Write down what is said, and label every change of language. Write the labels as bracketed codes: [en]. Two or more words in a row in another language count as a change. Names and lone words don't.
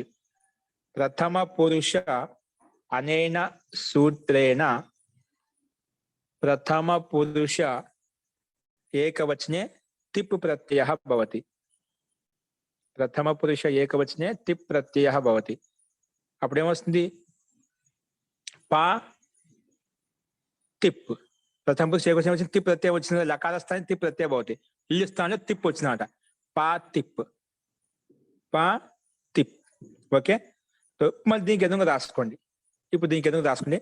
[sa] प्रथम पुरुष अनेन सूत्रेण प्रथम पुरुष एकवचने तिप् प्रत्ययः भवति. प्रथम पुरुष एकवचने तिप् प्रत्ययः भवति. [te] అప్పుడు ఏమొస్తుంది? పా తిప్. ప్రథమ పురుష ఏకవచనం వచ్చిన తిప్ ప్రత్యయం వచ్చిన లకార స్థానం [sa] తిప్ ప్రత్యయ భవతి. [te] ఇల్లు స్థానంలో తిప్ వచ్చినమాట. పా తిప్. పా తిప్. ఓకే. మళ్ళీ దీనికి ఎదురుగా రాసుకోండి. ఇప్పుడు దీనికి ఎదురుగా రాసుకోండి.